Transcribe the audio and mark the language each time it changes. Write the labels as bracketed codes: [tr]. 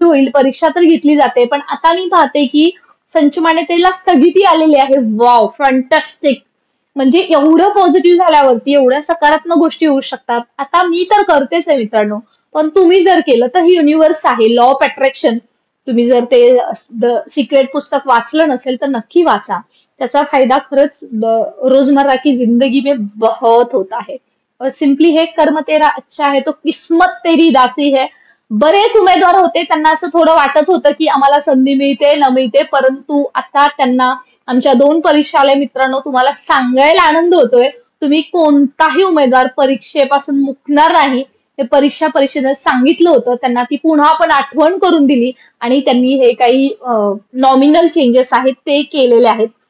[mr] होईल, परीक्षा तर घेतली जाते, पण आता मी पाहते की संच मान्यतेला स्थगिती आलेली आहे. Wow, fantastic. म्हणजे एवढं पॉझिटिव्ह झाल्यावरती एवढ्या सकारात्मक गोष्टी होऊ शकतात. आता मी तर करतेच आहे मित्रांनो, पण तुम्ही जर केलं तर ही युनिव्हर्स आहे, लॉ ऑफ अट्रॅक्शन. तुम्ही जर ते द सिक्रेट पुस्तक वाचलं नसेल तर नक्की वाचा. त्याचा फायदा खरंच [hi] रोजमर्रा की जिंदगी में बहुत होता है. और सिंपली हे कर्म तेरा अच्छा है तो किस्मत तेरी दासी है. [mr] बरेच उमेदवार होते, त्यांना असं थोडं वाटत होतं की आम्हाला संधी मिळते न मिळते, परंतु आता त्यांना आमच्या 2 परीक्षा आल्या मित्रांनो. तुम्हाला सांगायला आनंद होतोय, तुम्ही कोणताही उमेदवार परीक्षेपासून मुकणार नाही. हे परीक्षा परिषदेत सांगितलं होतं, त्यांना ती पुन्हा पण आठवण करून दिली आणि त्यांनी हे काही नॉमिनल चेंजेस आहेत ते केलेले आहेत.